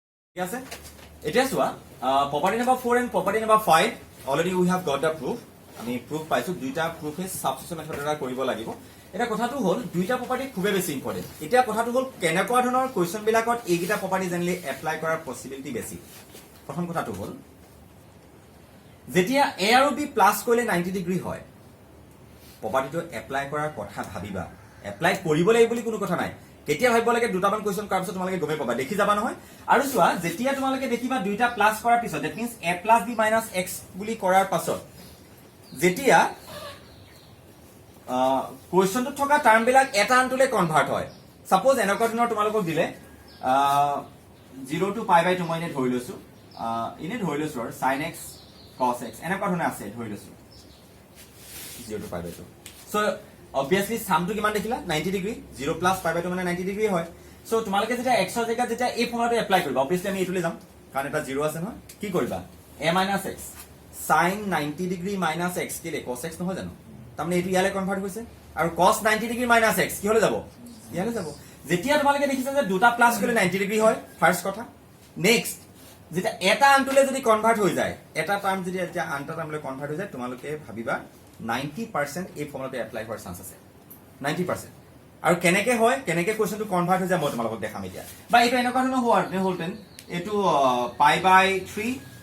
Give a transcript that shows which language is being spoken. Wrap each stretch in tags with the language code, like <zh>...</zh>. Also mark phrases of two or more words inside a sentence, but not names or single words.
<as>ঠিক আছে এতিয়া চোৱা</as> <en>property number 4 and property number 5 already we have got the proof</en> <as>আমি proof পাইছো দুইটা</as> <en>proof substitution method</en> <as>দ্বাৰা কৰিব লাগিব এটা কথাটো হল দুইটা property খুবেই বেছি ইম্পৰ্টেন্ট এতিয়া কথাটো হল কেনেকুৱা ধৰণৰ কোৱেশ্চন বিলাকত এইগিটা property জেনলি এপ্লাই কৰাৰ পসিবিলিটি বেছি প্ৰথম কথাটো হল যেতিয়া a আৰু b প্লাস কৰিলে 90 ডিগ্ৰী হয় propertyটো এপ্লাই কৰাৰ কথা ভাবিবা এপ্লাই কৰিব লাগিব বুলি কোনো কথা নাই কেতিয়া ভাবিব লাগে দুটামান কোৱেশ্চন কৰাৰ পিছত তোমালোকে গমে পাবা দেখি যাবা নহয় আৰু চোৱা যেতিয়া তোমালোকে দেখিবা দুইটা প্লাস কৰাৰ পিছত</as> <en>that means</en> <as>a + b - x বুলি কৰাৰ পাছত যেতিয়া কোৱেশ্চনটো থকা টাৰ্ম বিলাক এটা আনটোলে কনভাৰ্ট হয় সাপোজ এনেকুৱা ধৰণৰ তোমালোকক দিলে 0 to π/2 মই এনে ধৰি লৈছো আৰু sin x cos x এনেকুৱা ধৰণৰ আছে ধৰি লৈছো 0 to π/2 সো obviously</as> <en>sum to</en> <as>কিমান দেখিলা 90 ডিগ্ৰী 0 + π/2 মানে 90 ডিগ্ৰী হয় সো তোমালোকে যেতিয়া x ৰ জায়গাত যেতিয়া এই ফৰ্মুলাটো এপ্লাই কৰিবা obviously আমি এইটোলে যাম কাৰণ এটা 0 আছে নহয় কি কৰিবা a - x sin 90 ডিগ্ৰী - x কিলে cos x নহয় জানো তাৰমানে এইটো ইয়ালে কনভাৰ্ট হৈছে আৰু cos 90 ডিগ্ৰী - x কি হলে যাব ইয়ালে যাব যেতিয়া তোমালোকে দেখিছা যে দুটা প্লাস কৰিলে 90 ডিগ্ৰী হয় ফাৰ্স্ট কথা নেক্সট যেতিয়া এটা আনটোলে যদি কনভাৰ্ট হৈ যায় এটা টাৰ্ম যদি এতিয়া আনটা টাৰ্মলৈ কনভাৰ্ট হৈ যায় তোমালোকে ভাবিবা 90% এই ফৰ্মুলাটো এপ্লাই হোৱাৰ চান্স আছে 90% আৰু কেনেকে হয় কেনেকে কোৱেশ্চনটো কনভাৰ্ট হৈ যায় মই তোমালোকক দেখাম এতিয়া বা এইটো এনেকুৱা ধৰণৰ হলটেন এইটো π/3</as>